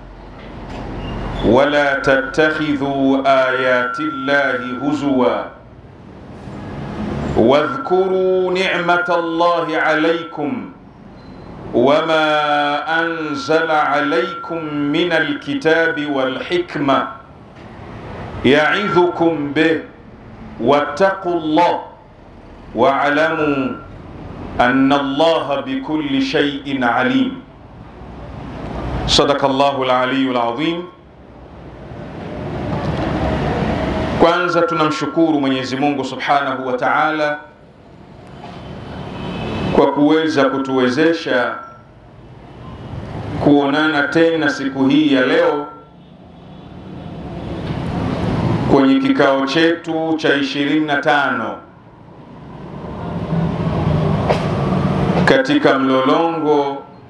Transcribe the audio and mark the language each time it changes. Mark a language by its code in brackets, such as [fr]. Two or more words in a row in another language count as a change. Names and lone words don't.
[ar] ولا تتخذوا آيات الله هزوا واذكروا نعمة الله عليكم وما أنزل عليكم من الكتاب والحكمة يعظكم به واتقوا الله واعلموا أن الله بكل شيء عليم. صدق الله العلي العظيم. [sw] Kwanza tunamshukuru Mwenyezi Mungu [ar] سبحانه وتعالى [sw] kwa kuweza kutuwezesha kuonana tena siku hii ya leo kwenye kikao chetu cha 25 katika mlolongo